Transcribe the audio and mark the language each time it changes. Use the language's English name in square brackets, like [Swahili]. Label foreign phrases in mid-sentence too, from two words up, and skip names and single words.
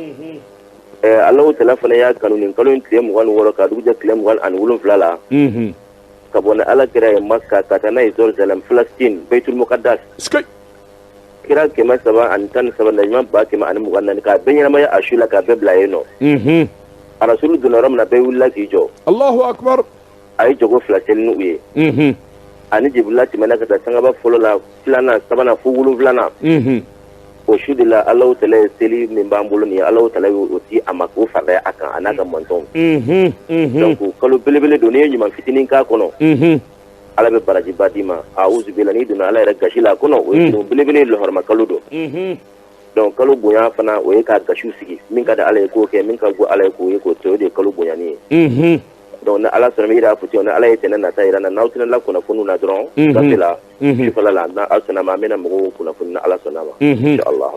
[Bambara] Alahu Taala fana y'a kanu nin kalo in tile 26 ka dugujɛ tile 27 la ka bɔ ni Ala kira ye Maka ka taa n'a ye Jerusalem Palestine Beitul Muqaddas kira 317 na ɲuman 124 k'a bɛɛ ɲɛnamaya a su la k'a bɛɛ bila yen nɔ a Rasulu donna yɔrɔ min na bɛɛ wulila k'i jɔ [Arabic] الله أكبر [Bambara] a ye jogo 2 seli n'u ye ani Jibirila tɛmɛna ka taa sangaba fɔlɔ la 2nan 3nan fo 7nan o su de la Alahu Taala ye seli min b'an bolo nin ye Alahu Taala y'o di a ma k'o faraya a kan a n'a ka mɔntɔn donc kalo belebele don n'i ye ɲuman fitinin k'a kɔnɔ Ala bɛ barajiba d'i ma [Arabic] أعوذ بالله [Bambara] n'i donna Ala yɛrɛ gasi la a kɔnɔ o ye belebele lɔgɔrɔma kalo don donc kalo bonya fana o ye ka gasiw sigi min ka di Ala ye k'o kɛ min ka go Ala ye k'o ye k'o to o de ye kalo bonyani ye donc ni Ala sɔnna mi yɛrɛ y'a fɔ ten ni Ala ye tɛnɛ nata yira na n'aw tɛna la kunnafoniw na dɔrɔn gafe la sifala la n'a sɔnna ma an bɛna mɔgɔw kunnafoni ni Ala sɔnna ma inshallah